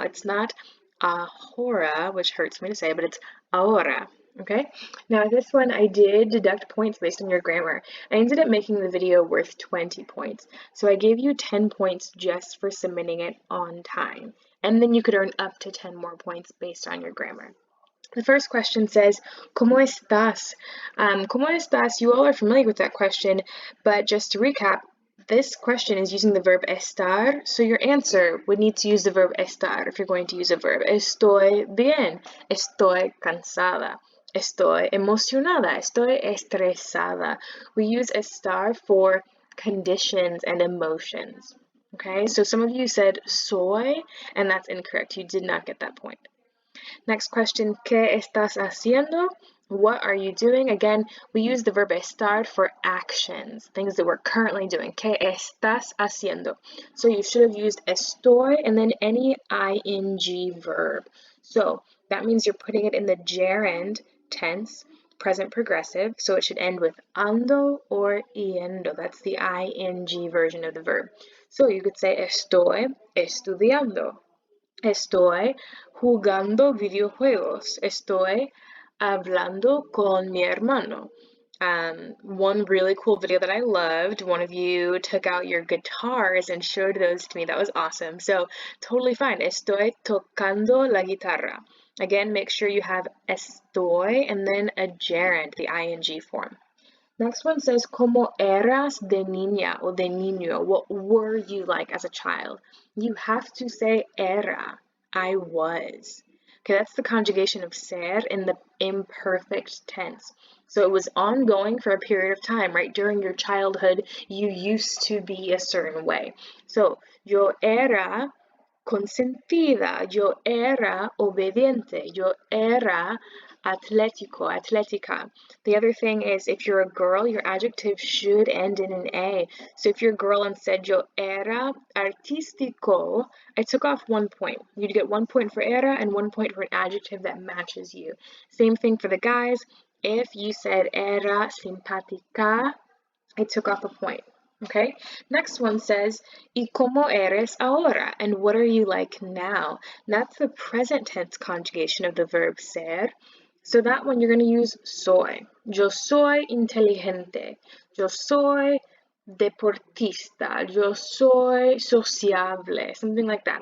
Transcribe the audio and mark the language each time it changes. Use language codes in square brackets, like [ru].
[en] It's not ahora, which hurts me to say, but it's ahora. Okay, now this one I did deduct points based on your grammar. I ended up making the video worth 20 points, so I gave you 10 points just for submitting it on time, and then you could earn up to 10 more points based on your grammar. The first question says, [es] ¿Cómo estás? ¿Cómo estás? [en] You all are familiar with that question, but just to recap, this question is using the verb estar, so your answer would need to use the verb estar if you're going to use a verb. [es] Estoy bien, estoy cansada, estoy emocionada, estoy estresada. [en] We use estar for conditions and emotions. Okay, so some of you said soy, and that's incorrect. You did not get that point. Next question, [es] ¿qué estás haciendo? [en] What are you doing? Again, we use the verb estar for actions, things that we're currently doing. [es] ¿Qué estás haciendo? [en] So you should have used estoy and then any ing verb. So that means you're putting it in the gerund tense, present progressive, so it should end with ando or yendo. That's the ing version of the verb. So you could say [es] estoy estudiando. Estoy jugando videojuegos. Estoy hablando con mi hermano. [en] One really cool video that I loved, one of you took out your guitars and showed those to me. That was awesome. So totally fine. [es] Estoy tocando la guitarra. [en] Again, make sure you have estoy and then a gerund, the ing form. Next one says, [es] ¿Cómo eras de niña o de niño? [en] What were you like as a child? You have to say era, I was. Okay, that's the conjugation of ser in the imperfect tense. So it was ongoing for a period of time, right? During your childhood, you used to be a certain way. [es] So, yo era consentida, yo era obediente, yo era atlético, atlética. [en] The other thing is if you're a girl, your adjective should end in an A. So if you're a girl and said [es] yo era artístico, [en] I took off 1 point. You'd get 1 point for era and 1 point for an adjective that matches you. Same thing for the guys. If you said [es] era simpática, [en] I took off a point. Okay, next one says, [es] ¿Y cómo eres ahora? [en] And what are you like now? That's the present tense conjugation of the verb ser. So that one you're going to use soy. [es] Yo soy inteligente. Yo soy deportista. Yo soy sociable. [en] Something like that.